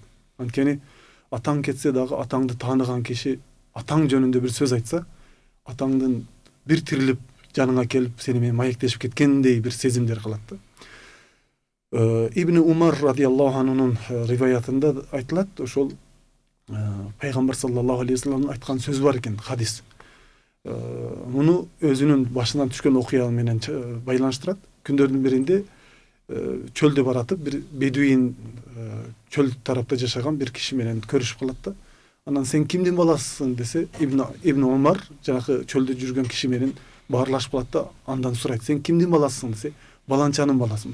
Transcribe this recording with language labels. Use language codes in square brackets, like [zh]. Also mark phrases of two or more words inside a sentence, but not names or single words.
[ky] Анткени атаң кетсе дагы атаңды тааныган киши атаң жөнүндө бир сөз айтса, атаңдын бир тирилип жаныңа келип сени менен маектешип кеткендей бир сезимдер калат да. Ибн Умар [ar] رضي الله عنه [ky] риваятында айтылат, ошол Peygamber [ar] صلى الله عليه وسلم [ky] aytқан сөз бар екен, хадис. Муну өзүнүн башынан түшкөн окуя менен байланыштырат. Күндөрдүн биринде чөлдө баратып, бир бедуин чөл тарапта жашаган бир киши менен көрүшүп калат да. Анан сен кимдин баласысың десе, Ибн Умар жанакы чөлдө жүргөн киши менен баарлашып калат да, андан сурайт, сен кимдин баласысың десе, баланчанын баласымын.